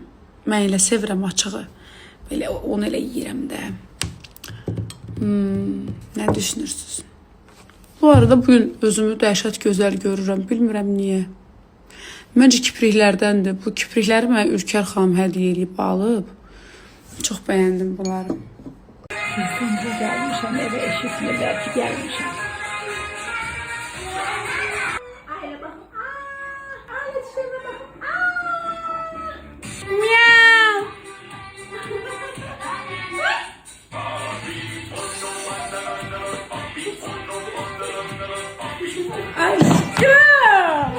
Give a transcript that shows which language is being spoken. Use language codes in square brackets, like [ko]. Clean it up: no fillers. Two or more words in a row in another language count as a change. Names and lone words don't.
[az] Mən elə sevirəm açığı. Belə onu elə yeyirəm də. Nə düşünürsünüz? Bu arada bugün özümü dəhşət gözəl görürəm. Bilmirəm niyə. Məncə kipriklərdəndir. Bu kiprikləri mənə Ülker xanım hədiyyə eləyib alıb. Çox bəyəndim bunları. [tr] Şimdi gelmişim eve eşitmirlər ki gelmişim. Aile bakın. Aile dışarıda bakın. Miau. Aşkım.